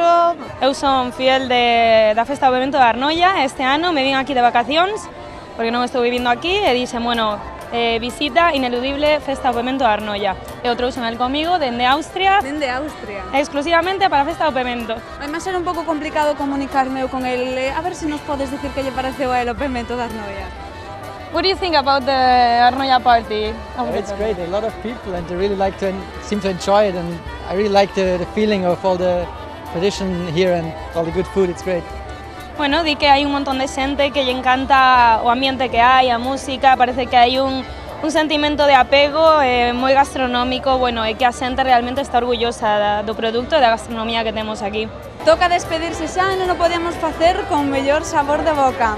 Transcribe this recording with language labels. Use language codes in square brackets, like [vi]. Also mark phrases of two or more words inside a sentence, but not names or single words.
[gl] Eu son fiel da festa do pemento de Arnoia, este ano me vin aquí de vacacións, porque non estou vivindo aquí, e dixen, bueno, visita ineludible festa do pemento de Arnoia. E o trouxen el comigo dende Austria. Dende Austria. Exclusivamente para a festa do pemento. Vai máis ser un pouco complicado comunicarme eu con el, a ver se nos podes dicir que lle pareceu a el o pemento de Arnoia. [en] What do you think about the Arnoia party? It's great, a lot of people and they really seem to enjoy it, and I really like the feeling of all the tradition here and all the good food, it's great. [gl] Bueno, di que hai un montón de xente que lle encanta o ambiente que hai, a música, parece que hai un sentimento de apego moi gastronómico, bueno, e que a xente realmente está orgullosa do produto e da gastronomía que temos aquí. Toca despedirse xa e non o podemos facer con mellor sabor de boca.